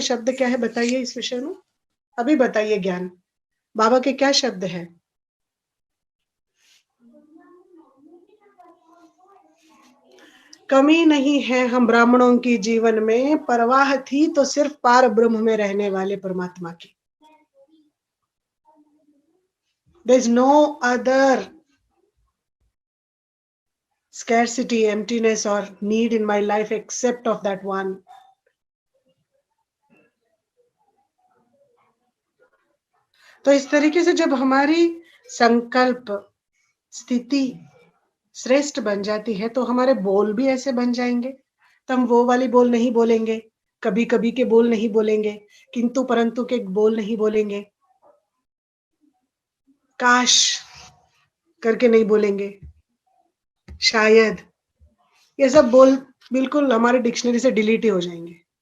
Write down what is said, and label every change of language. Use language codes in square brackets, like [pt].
[hi] शब्द क्या है बताइए इस विषय में, अभी बताइए। ज्ञान बाबा के क्या शब्द है? कमी नहीं है हम ब्राह्मणों की जीवन में, परवाह थी तो सिर्फ पार ब्रह्म में रहने वाले परमात्मा की। [en] There is no other scarcity, emptiness or need in my life except of that one. [hi] तो इस तरीके से जब हमारी संकल्प स्थिति श्रेष्ठ बन जाती है तो हमारे बोल भी ऐसे बन जाएंगे। तो हम वो वाली बोल नहीं बोलेंगे, कभी कभी के बोल नहीं बोलेंगे, किंतु परंतु के बोल नहीं बोलेंगे, काश करके नहीं बोलेंगे, शायद, ये सब बोल बिल्कुल हमारे डिक्शनरी से डिलीट ही हो जाएंगे।